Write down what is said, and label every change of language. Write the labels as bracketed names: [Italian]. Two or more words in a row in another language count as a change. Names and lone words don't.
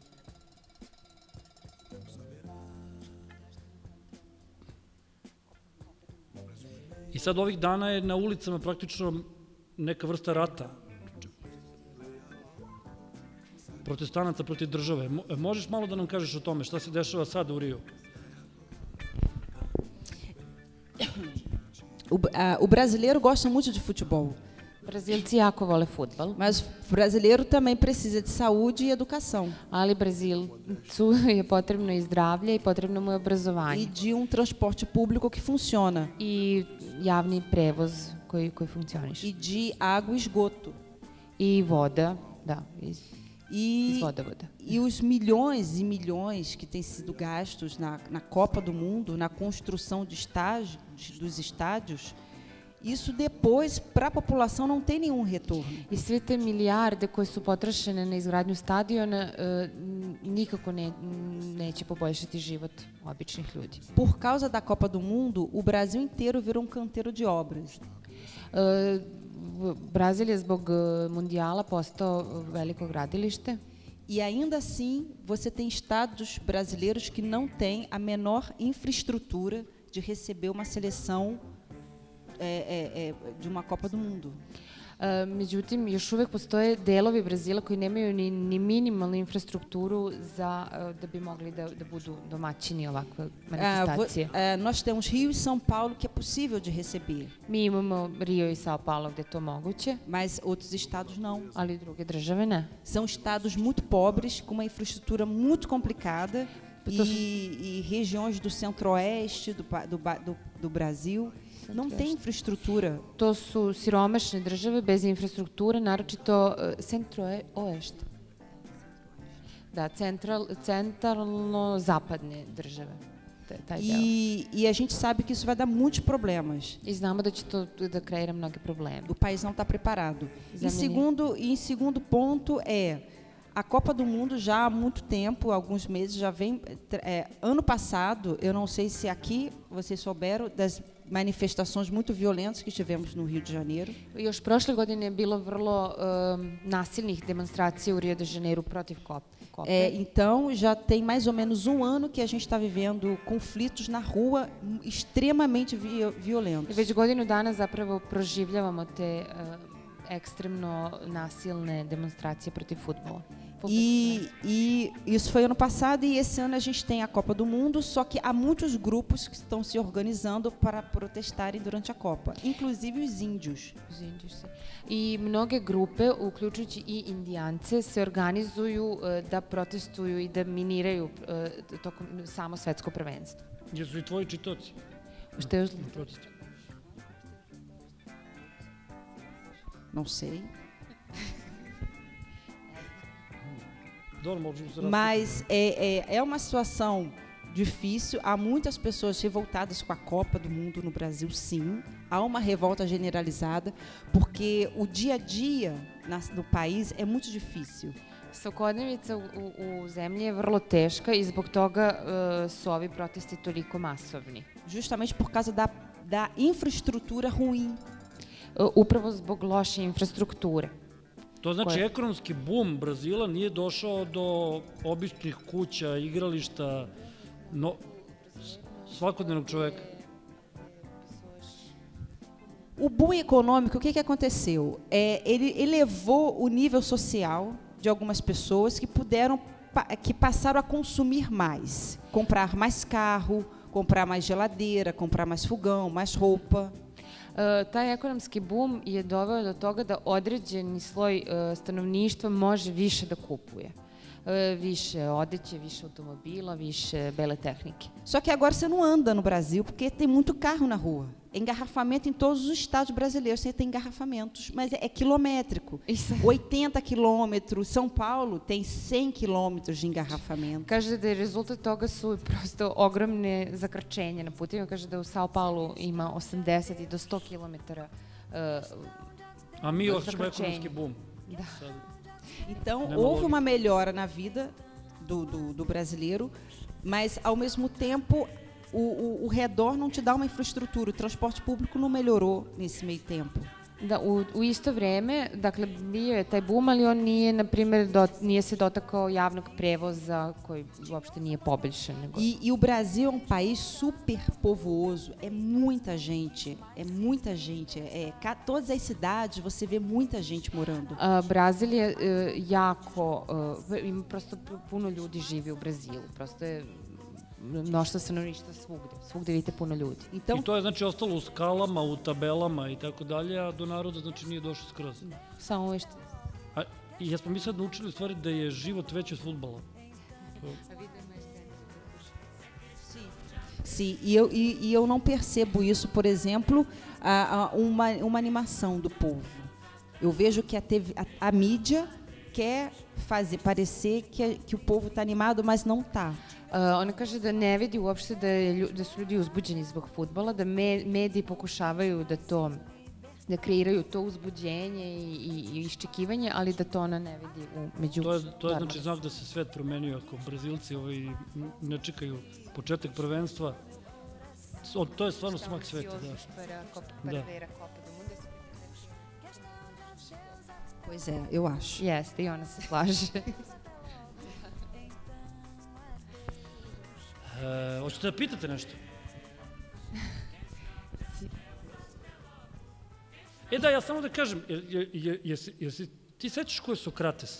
[Serbian] I sad ovih dana je na ulicama praktično neka vrsta rata. Protestanata protiv države. Možeš malo da nam kažeš o tome, šta se dešava sada u Riju? [Portuguese] O brasileiro gosta muito de futebol. [Serbian] Brazilci jako vole fudbal. [Portuguese] Mas o brasileiro também precisa de saúde e educação. [Serbian] Ali Brazilcu je potrebno i zdravlje i potrebno mu je obrazovanje. [Portuguese] E de transporte público que funciona. [Serbian] I javni prevoz koji funkcioniše. [Portuguese] E de água e esgoto. [Serbian] I voda, da, iz vodovoda. [Portuguese] E os milhões e milhões que têm sido gastos na Copa do Mundo, na construção dos estádios, isso depois, para a população, não tem nenhum retorno. [Serbian] I sve te milijarde koje su potrošene na izgradnju stadiona nikako neće poboljšati život običnih ljudi. [Portuguese] Por causa da Copa do Mundo, o Brasil inteiro virou canteiro de obras. [Serbian] Brazil je zbog mundijala postao veliko gradilište. [Portuguese] E ainda assim, você tem estados brasileiros que não têm a menor infraestrutura de receber uma seleção de uma Copa do Mundo. [Serbian] Međutim, još uvek postoje delovi Brazila koji nemaju ni minimalnu infrastrukturu da bi mogli da budu domaćini ovakve manifestacije. [Portuguese] Nós temos Rio e São Paulo que é possível de receber. [Serbian] Mi imamo Rio i São Paulo gde je to moguće. [Portuguese] Mas outros estados não. [Serbian] Ali druge države ne. [Portuguese] São estados muito pobres, com uma infraestrutura muito complicada e regiões do centro-oeste do Brasil não tem infraestrutura. [Serbian] To su siromašne države bez infrastrukture, naročito centro-oeste. Da, centralno-zapadne države. [Portuguese] E a gente sabe que isso vai dar muitos problemas. [Serbian] I znamo da će to da kreira mnoge probleme. [Portuguese] O país não está preparado. Em segundo ponto a Copa do Mundo já há muito tempo, alguns meses, já vem... ano passado, eu não sei se aqui vocês souberam das manifestações muito violentas que tivemos no Rio de Janeiro. [Serbian] Još prošle godine je bilo vrlo nasilnih demonstracija u Rio de Janeiro protiv Copa. [Portuguese] Então, já tem mais ou menos um ano que a gente está vivendo conflitos na rua extremamente violentos. [Serbian] Već godinu dana zapravo proživljavamo te ekstremno nasilne demonstracije protiv fudbala. [Portuguese] E isso foi ano passado e esse ano a gente tem a Copa do Mundo, só que há muitos grupos que estão se organizando para protestarem durante a Copa, inclusive os índios. [Serbian] I mnoge grupe, uključujući i Indijance, se organizuju da protestuju i da miniraju tokom samo svetsko prvenstvo. Jesu i tvoji čitoci? Šta je protesti? [Portuguese] Não sei. Mas é uma situação difícil. Há muitas pessoas revoltadas com a Copa do Mundo no Brasil, sim. Há uma revolta generalizada, porque o dia a dia no país é muito difícil. [Serbian] Svakodnevica u zemlji je vrlo teška i zbog toga su ovi protesti toliko masovni. [Portuguese] Justamente por causa da infraestrutura ruim. [Serbian] Upravo zbog loše infrastrukture. To znači ekonomski bum Brazila nije došao do običnih kuća, igrališta, svakodnevnog čoveka. [Portuguese] O boom econômico, o que aconteceu? Ele elevou o nível social de algumas pessoas que passaram a consumir mais, comprar mais carro, comprar mais geladeira, comprar mais fogão, mais roupa. [Serbian] Taj ekonomski bum je doveo do toga da određeni sloj stanovništva može više da kupuje. Više odeće, više automobila, više bele tehnike. [Portuguese] Só que agora você não anda no Brasil porque tem muito carro na rua. engarrafamento em todos os estados brasileiros, você tem engarrafamentos, mas é quilométrico. Isso. 80 quilômetros, São Paulo tem 100 quilômetros de engarrafamento. [Serbian] Kaže da je rezultat toga su prosto ogromne zakrčenja na putima. Kaže da u Sao Paulo ima 80 i do 100 kilometara A mi osjećamo ekonomski boom. Da. Sad. [Portuguese] Então, Não é houve uma uma melhora na vida do brasileiro, mas, ao mesmo tempo, o redor não te dá uma infraestrutura. O transporte público não melhorou nesse meio tempo. [Serbian] Da, u isto vreme, dakle, bio je taj boom, ali on nije, na primjer, nije se dotakao javnog prevoza koji uopšte nije poboljšan. Nego... [Portuguese] E o Brasil é um país super povoso, é muita gente, todas as cidades você vê muita gente morando. [Serbian] Brazil je jako, ima prosto puno ljudi živi u Brazilu, prosto je mnoštvo stanovništva svugde vidite puno ljudi. [Portuguese] Então, [Serbian] I to je znači ostalo u skalama, u tabelama i tako dalje, a do naroda znači nije došlo skroz. Samo što... I jesmo mi sad naučili u stvari da je život veći od fudbala. [Portuguese] Sim, e eu não percebo isso, por exemplo, uma animação do povo. Eu vejo que a mídia quer fazer parecer que o povo está animado, mas não está. [Serbian] Ona kaže da ne vidi uopšte da su ljudi uzbuđeni zbog fudbala, da mediji pokušavaju da kreiraju to uzbuđenje i iščekivanje, ali da to ona ne vidi među... To je znači znak da se svet promenio, ako Brazilci ne čekaju početak prvenstva. To je stvarno smak sveta. Da. [Portuguese] Pois é, eu acho. [Serbian] Jeste, i ona se slaže. Hoćete da pitate nešto? Da, ja samo da kažem, jesi ti sećaš ko je Sokrates?